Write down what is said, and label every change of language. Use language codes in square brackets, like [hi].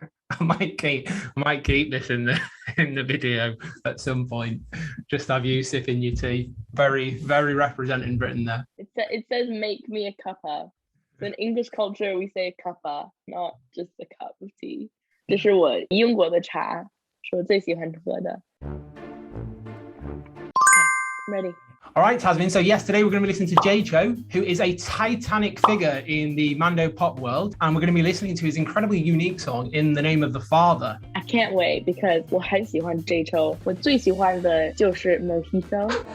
[en] I might keep this in the video at some point. Just have you sipping your tea. Very, very representing Britain there. It says make me a cuppa. So in English culture, we say cuppa, not just a cup of tea. [zh] 这是我英国的茶，是我最喜欢喝的。 [en] I'm ready. All right, Tasmin. So yesterday we're going to be listening to J-Cho, who is a titanic figure in the Mando pop world, and we're going to be listening to his incredibly unique song, In the Name of the Father. I can't wait because [zh] 我很喜欢 J-Cho， 我最喜欢的就是 Mojito。